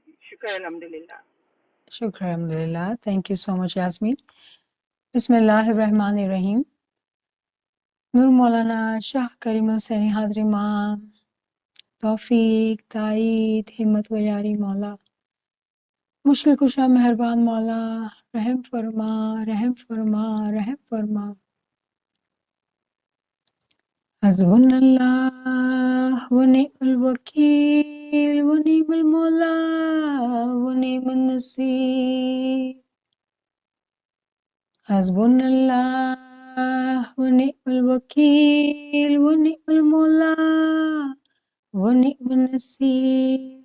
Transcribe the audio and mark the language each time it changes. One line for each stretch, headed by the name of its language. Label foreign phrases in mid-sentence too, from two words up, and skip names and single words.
Arabic: شكر الحمد لله. شكر الحمد لله.
English: Thank you so much, Yasmin. Bismillahirrahmanirrahim.
Urdu: نور مولانا شاہ کریم حسینی حاضر امام، توفیق، تائید، ہمت و یاری مولا، مشکل کشا مہربان مولا، رحم فرما، رحم فرما، رحم فرما.
Arabic: حسبنا الله ونعم الوكيل ونعم المولى ونعم النصير. حسبنا الله ونعم الوكيل ونعم المولى ونعم النصير.